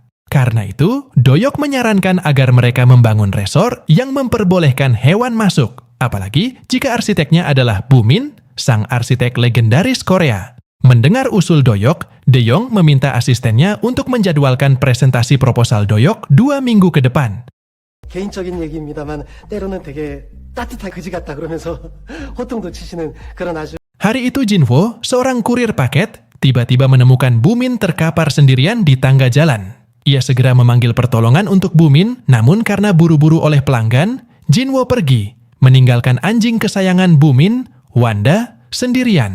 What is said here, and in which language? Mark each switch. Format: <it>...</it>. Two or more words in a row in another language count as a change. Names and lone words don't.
<id>Karena itu, Doyok menyarankan agar mereka membangun resor yang memperbolehkan hewan masuk, apalagi jika arsiteknya adalah Bu Min, sang arsitek legendaris Korea. Mendengar usul Doyok, De Jong meminta asistennya untuk menjadwalkan presentasi proposal Doyok 2 minggu ke depan.</id> <ko>개인적인 얘기입니다만 때로는 되게 따뜻한 그지 같다 그러면서 호통도 치시는 그런 아주</ko> <id>Hari itu Jinwo, seorang kurir paket, tiba-tiba menemukan Bu Min terkapar sendirian di tangga jalan. Ia segera memanggil pertolongan untuk Bu Min, namun karena buru-buru oleh pelanggan, Jinwo pergi, meninggalkan anjing kesayangan Bu Min, Wanda, sendirian.</id>